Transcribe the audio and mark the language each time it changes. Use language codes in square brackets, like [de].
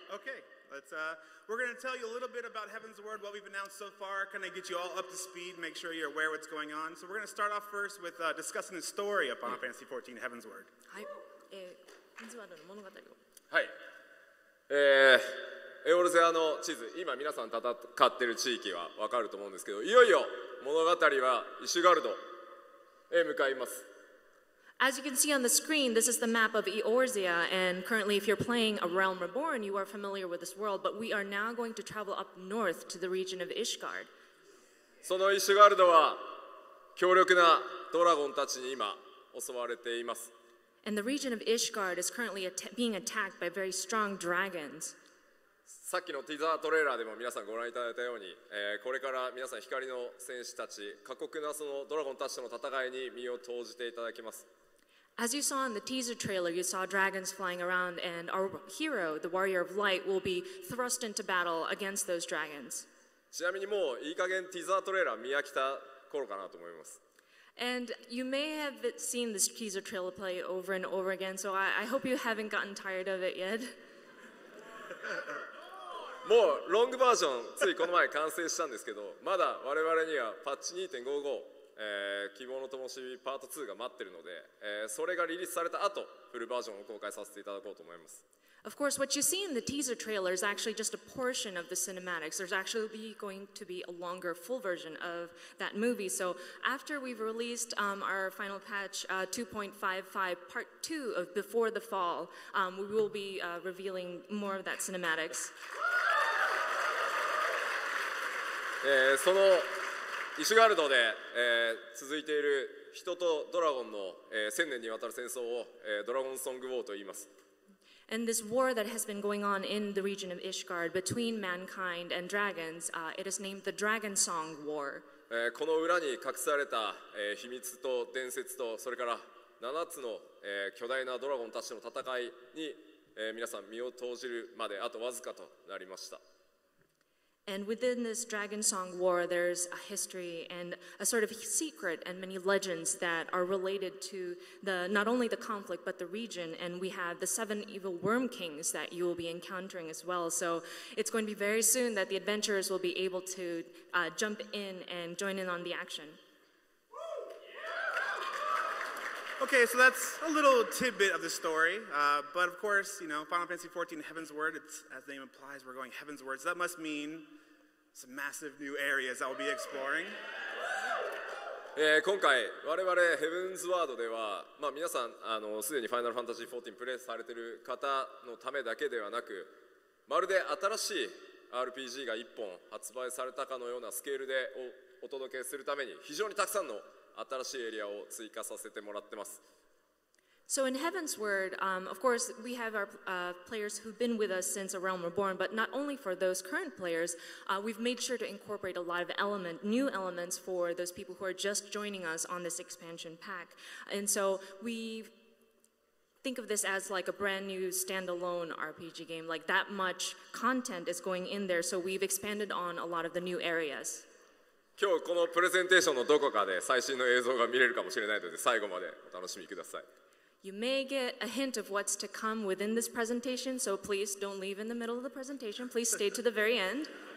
[en] Okay, we're going to tell you a little bit about Heavensward, what we've announced so far, kind of get you all up to speed, make sure you're aware what's going on. So we're going to start off first with discussing the story of Final Fantasy XIV Heavensward. [ja] はい。ヘブンズワードの物語を。はい。エオルゼアの地図、今皆さん戦ってる地域は分かると思うんですけど、いよいよ物語はイシュガルドへ向かいます。 [en] As you can see on the screen, this is the map of Eorzea, and currently if you're playing A Realm Reborn, you are familiar with this world, but we are now going to travel up north to the region of Ishgard. [ja] そのイシュガルドは強力なドラゴンたちに今襲われています。 [en] And the region of Ishgard is currently being attacked by very strong dragons. [ja] さっきのティザートレーラーでも皆さんご覧いただいたように、これから皆さん光の戦士たち、過酷なそのドラゴンたちとの戦いに身を投じていただきます。 [en] As you saw in the teaser trailer, you saw dragons flying around, and our hero, the Warrior of Light, will be thrust into battle against those dragons. [ja] ちなみにもういい加減ティザートレーラー見飽きた頃かなと思います。 [en] And you may have seen this teaser trailer play over and over again, so I hope you haven't gotten tired of it yet. [ja] もうロングバージョンついこの前完成したんですけど、まだ我々にはパッチ 2.55、希望の灯火パート2が待ってるので、それがリリースされた後フルバージョンを公開させていただこうと思います。 [en] Of course, what you see in the teaser trailer is actually just a portion of the cinematics. There's actually going to be a longer full version of that movie. So after we've released our final patch 2.55 part 2 of Before the Fall, we will be revealing more of that cinematics. [ja] そのイシュガルドで、続いている人とドラゴンの、1000年にわたる戦争を、ドラゴンソングウォーと言います。 [en] And this war that has been going on in the region of Ishgard between mankind and dragons, it is named the Dragon Song War. [ja] この裏に隠された、秘密と伝説とそれから7つの、巨大なドラゴンたちの戦いに、皆さん身を投じるまであとわずかとなりました。 [en] And within this Dragon Song War, there's a history and a sort of secret and many legends that are related to not only the conflict but the region. And we have the 7 evil worm kings that you will be encountering as well. So it's going to be very soon that the adventurers will be able to jump in and join in on the action. Okay, so that's a little tidbit of the story, but of course, you know, Final Fantasy XIV Heavensward, as the name implies, we're going Heavensward, so that must mean some massive new areas that we'll be exploring. [ja] 今回我々ヘブンズワードでは、皆さんすでにファイナルファンタジー14プレイされている方のためだけではなく、まるで新しい RPG が1本発売されたかのようなスケールでお届けするために非常にたくさんの新しいエリアを追加させてもらってます。 [en] So in Heavensward, of course, we have our players who've been with us since A Realm Reborn, but not only for those current players, we've made sure to incorporate a lot of new elements for those people who are just joining us on this expansion pack. And so we think of this as like a brand new standalone RPG game, like that much content is going in there, so we've expanded on a lot of the new areas. [ja] 今日このプレゼンテーションのどこかで最新の映像が見れるかもしれないので、最後までお楽しみください。 [en] You may get a hint of what's to come within this presentation, so please don't leave in the middle of the presentation. Please stay to the very end.